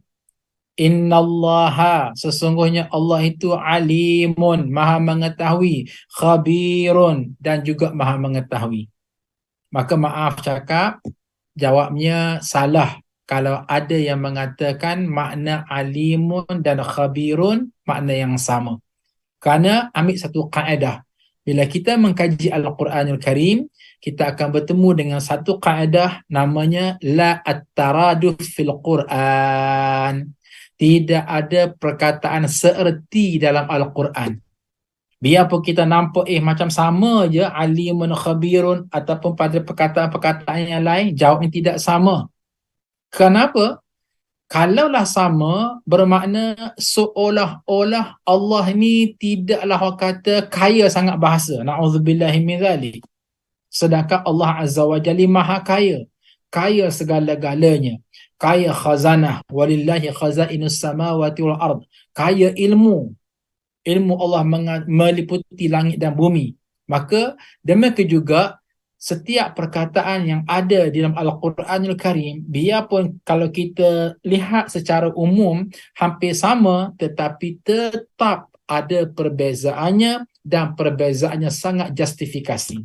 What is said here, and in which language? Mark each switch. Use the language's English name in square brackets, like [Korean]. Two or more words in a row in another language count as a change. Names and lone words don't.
[Malay] Innallaha, sesungguhnya Allah itu alimun, Maha mengetahui, khabirun, dan juga Maha mengetahui. Maka maaf cakap, jawabnya salah kalau ada yang mengatakan makna alimun dan khabirun makna yang sama. Kerana ambil satu kaedah. Bila kita mengkaji Al-Quranul Karim, kita akan bertemu dengan satu kaedah namanya [Arabic] لا الترادف في القرآن. [Malay] Tidak ada perkataan seerti dalam Al-Quran. Biarpun kita nampak macam sama je [Arabic] عليم خبير [Malay] ataupun pada perkataan-perkataan yang lain, jawabnya tidak sama. Kenapa? Kalaulah sama, bermakna seolah-olah Allah ni tidaklah orang kata kaya sangat bahasa. [Arabic] نعوذ بالله من ذلك. [Malay] Sedangkan Allah [Arabic] عز وجل [Malay] Maha kaya. Kaya segala-galanya. Kaya khazanah. [Arabic] ولله خزائن السماوات والأرض. [Malay] Kaya ilmu. Ilmu Allah meliputi langit dan bumi. Maka demikian juga setiap perkataan yang ada di dalam Al-Quranul Karim, biarpun kalau kita lihat secara umum hampir sama, tetapi tetap ada perbezaannya dan perbezaannya sangat justifikasi.